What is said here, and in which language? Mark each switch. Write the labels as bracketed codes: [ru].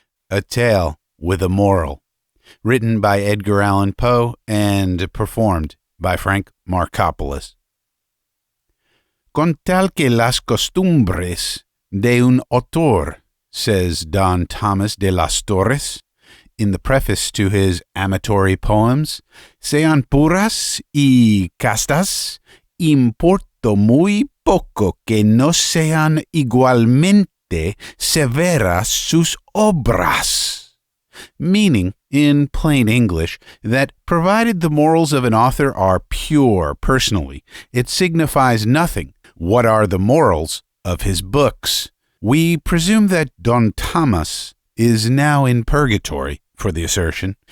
[en] A Tale with a Moral, written by Edgar Allan Poe and performed by Frank Marcopolos. [es] Con tal que las costumbres de un autor, [en] says Don Thomas de las Torres, in the preface to his amatory poems, [es] sean puras y castas, importa muy poco que no sean igualmente severas sus obras. [en] Meaning, in plain English, that provided the morals of an author are pure personally, it signifies nothing what are the morals of his books. We presume that Don Thomas is now in purgatory for the assertion.